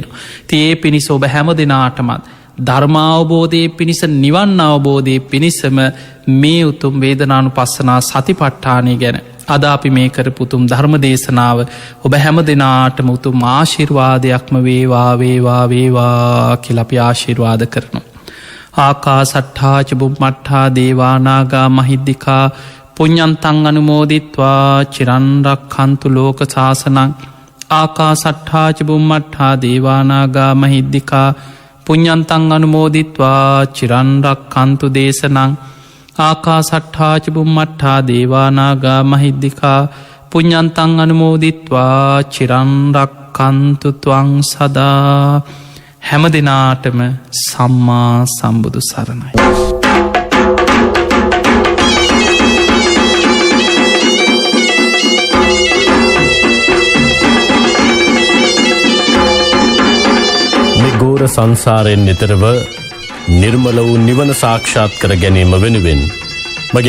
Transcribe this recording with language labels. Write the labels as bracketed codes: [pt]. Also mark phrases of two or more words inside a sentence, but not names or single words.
[si] තියේ පිණිස ඔබ හැම දෙනාටමත් ධර්මාවබෝධය පිණිස නිවන් අවබෝධය පිණිසම මේ උතුම් වේදනානු පස්සනා සතිපට්ඨානය ගැන අද අපි මේ කරපුතුම් ධර්ම දේශනාව ඔබ හැම දෙනාටම උතුම් ආශිර්වාදයක්ම වේවා වේවා වේවා කියලපි ආශිර්වාද කරනු. [pi] ආකා සට්ඨාච බුම්මට්ඨා දේවානාගා මහිද්දිකා පුඤ්ඤන්තං අනුමෝදිත්වා චිරන්රක් හන්තු ලෝක ශාසනං. ආකා සට්ඨාච බුම්මට්ඨා දේවානාගා මහිද්දිකා පුඤ්ඤන්තං අනුමෝදිත්වා චිරන්රක් හන්තු දේශනං. ආකා සට්ඨාච බුම්මට්ඨා දේවානාගා මහිද්දිකා පුඤ්ඤන්තං අනුමෝදිත්වා චිරන්රක් හන්තු ත්වං සදා. [si] හැම දෙනාටම සම්මා සම්බුදු සරණයි. ගෝර සංසාරයෙන් නිතරව නිර්මල වූ නිවන සාක්ෂාත් කර ගැනීම වෙනුවෙන් මගේ